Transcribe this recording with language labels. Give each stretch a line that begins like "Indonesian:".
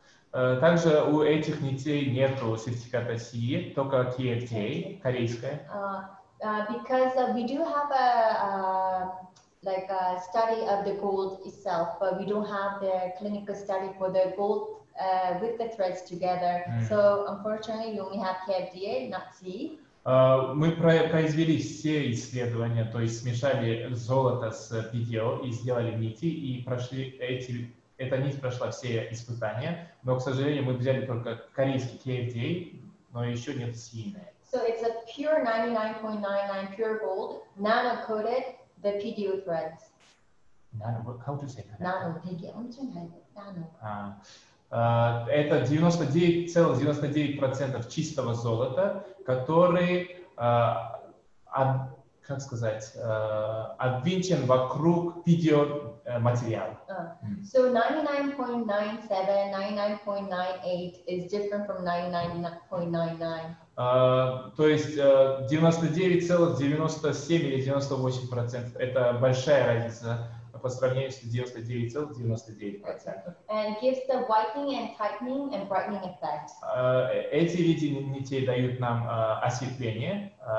Russian: Также у этих нитей нету сертификата CE, только KFTA, корейская.
English: Because we do have a study of the gold itself, but we don't have the clinical study for the gold with the threads together. So unfortunately, we only have KFDA, not CE.
Russian: Мы произвели все исследования, то есть смешали золото с PDO и сделали нити, и эта нить прошла все испытания, но, к сожалению, мы взяли только корейский KFDA, но еще нет CE.
English: So it's a pure 99.99 pure gold, nano-coated, the PDO threads. Nano, how to say that? Nano, nano.
Russian: Это 99,99% чистого золота, который, как сказать, обвинчен вокруг PDO материала.
English: So 99.97, 99.98 is different from 99.99.
Russian: То есть 99,97 или 98% это большая разница по сравнению с 99,99%.
English: And gives the whitening and tightening and brightening effect.
Russian: Эти виды нитей дают нам осветление.